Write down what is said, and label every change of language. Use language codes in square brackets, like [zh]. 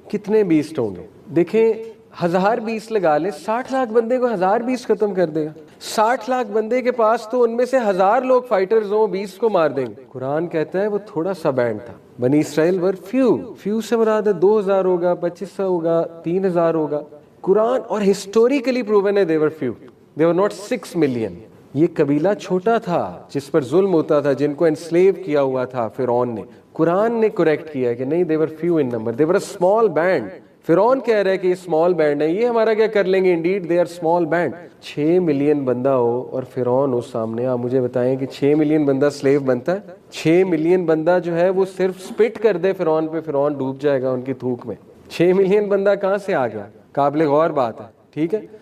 [ur] کتنے بیسٹ ہوں گے دیکھیں, 1000 بیسٹ لگا لیں, 60 لاکھ بندے کو 1000 بیسٹ ختم کر دے گا. 60 لاکھ بندے کے پاس تو ان میں سے 1000 لوگ فائٹرز ہوں, 20 کو مار دیں گے. قرآن کہتا ہے وہ تھوڑا سا بینڈ تھا. بنی اسرائیل [en] were few [ur] سے مراد ہے 2000 ہوگا, 2500 ہوگا, 3000 ہوگا. قرآن اور [en] Historically proven ہے they were few, they were not 6 million. [ur] یہ قبیلہ چھوٹا تھا جس پر ظلم ہوتا تھا, جن کو انسلیو کیا ہوا تھا فرعون نے. قرآن نے کریکٹ کیا ہے کہ نہیں, [en] they were few in number, they were a small band. [ur] فرعون کہہ رہا ہے کہ یہ small band ہے, یہ ہمارا کیا کر لیں گے, [en] indeed they are small band. [ur] 6 million بندہ ہو اور فرعون ہو سامنے, آپ مجھے بتائیں کہ 6 ملین بندہ سلیو بنتا ہے؟ 6 ملین بندہ جو ہے وہ صرف سپٹ کر دے فرعون پہ, فرعون ڈوب جائے گا ان کی تھوک میں. 6 ملین بندہ کہاں سے آ گیا؟ قابل غور بات ہے. ٹھیک ہے.